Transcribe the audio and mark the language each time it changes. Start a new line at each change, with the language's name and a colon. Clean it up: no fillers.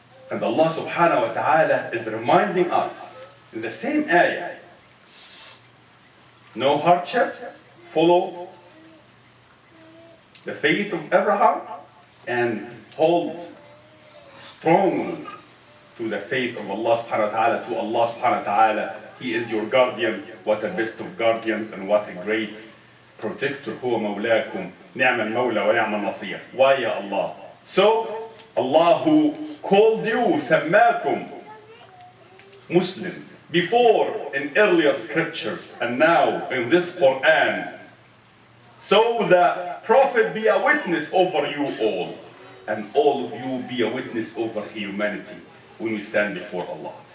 English: And Allah subhanahu wa ta'ala is reminding us in the same ayah, no hardship, follow the faith of Abraham and hold strong to the faith of Allah subhanahu wa ta'ala, to Allah subhanahu wa ta'ala. He is your guardian. What a best of guardians and what a great protector.
Arabic: هو مولاكم نعم المولى ونعم النصير.
English: Why ya Allah? So Allah who called you سماكم Muslims before in earlier scriptures and now in this Quran, so the Prophet be a witness over you all, and all of you be a witness over humanity when we stand before Allah.